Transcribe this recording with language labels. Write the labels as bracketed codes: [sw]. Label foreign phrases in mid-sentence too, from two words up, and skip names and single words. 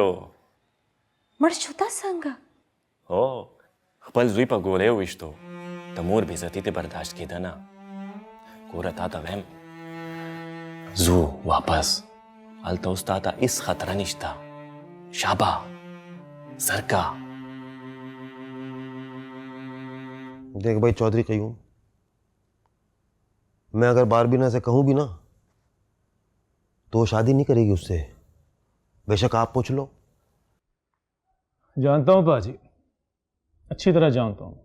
[ps] مړ شو دا څنګه؟ هو خپل زوی په ګولۍ وویشتو د مور بېزتي دې برداشت کېده نه. ګوره تا ته ویم ځو واپس هلته اوس تا ته هېڅ خطره نشته. شابه زرکه. [hi] देख भाई चौधरी कहीं मैं अगर बारबीना से कहूं भी ना तो शादी नहीं करेगी उससे, बेशक आप पूछ लो। जानता हूँ पाजी, अच्छी तरह जानता हूँ।